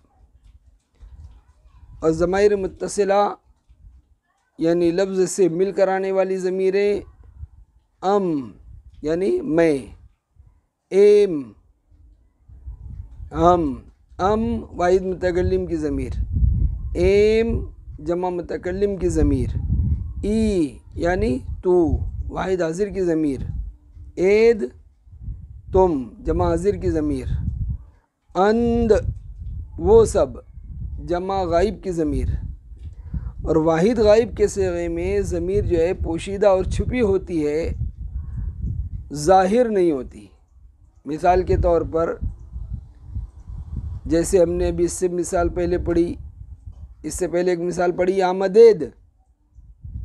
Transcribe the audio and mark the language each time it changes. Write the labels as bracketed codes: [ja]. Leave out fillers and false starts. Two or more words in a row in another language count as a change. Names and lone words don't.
[ur] اور ضمائر متصلہ یعنی لفظ سے مل کر آنے والی ضمیریں. ام یعنی میں، ایم ہم واحد متکلم کی ضمیر. ایم جمع متکلم کی ضمیر. ای یعنی تو، واحد حاضر کی ضمیر. اید تم، جمع حاضر کی ضمیر. اند وہ سب، جمع غائب کی ضمیر. اور واحد غائب کے صیغے میں ضمیر جو ہے پوشیدہ اور چھپی ہوتی ہے، ظاہر نہیں ہوتی. مثال کے طور پر جیسے ہم نے ابھی اس سے مثال پہلے پڑھی، اس سے پہلے ایک مثال پڑھی آمدید.